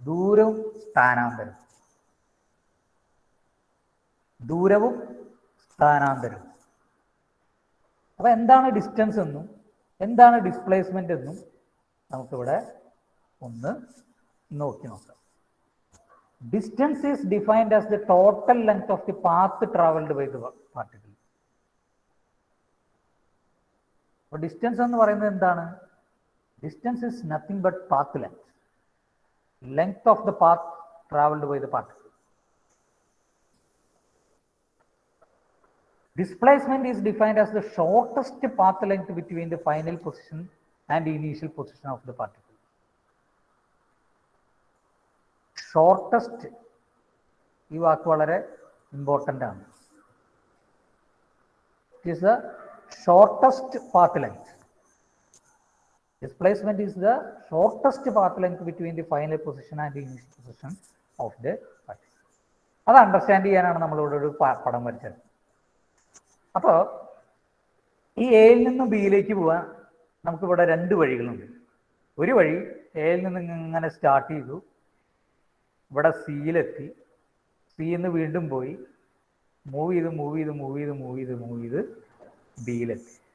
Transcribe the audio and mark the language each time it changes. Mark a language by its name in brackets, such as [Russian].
[Malayalam] ദൂരവും സ്ഥാനാന്തരവും. ദൂരവും സ്ഥാനാന്തരവും. അപ്പൊ എന്താണ് ഡിസ്റ്റൻസ് എന്നും എന്താണ് ഡിസ്പ്ലേസ്മെന്റ് എന്നും നമുക്കിവിടെ ഒന്ന് നോക്കി നോക്കാം. [English] Distance is defined as the total length of the path traveled by the particle. [Malayalam] അപ്പോൾ ഡിസ്റ്റൻസ് എന്ന് പറയുന്നത് എന്താണ്? [English] Distance is nothing but path length. Length of the path traveled by the particle. Displacement is defined as the shortest path length between the final position and the initial position of the particle. [Malayalam] Shortest, ഈ വാക്ക് വളരെ important ആണ്. [English] It is the shortest path length. Displacement is the shortest path length between the final position and the initial position of the particle. [Malayalam] അത് understand ചെയ്യാനാണ് നമ്മളിവിടെ ഒരു പടം വരച്ചത്. അപ്പോൾ ഈ എയിൽ നിന്ന് ബിയിലേക്ക് പോകാൻ നമുക്കിവിടെ രണ്ട് വഴികളുണ്ട്. ഒരു വഴി എയിൽ നിന്ന് ഇങ്ങനെ സ്റ്റാർട്ട് ചെയ്തു, ഇവിടെ സിയിലെത്തി, സിയിൽ നിന്ന് വീണ്ടും പോയി മൂവ് ചെയ്ത് ബിയിലെത്തി.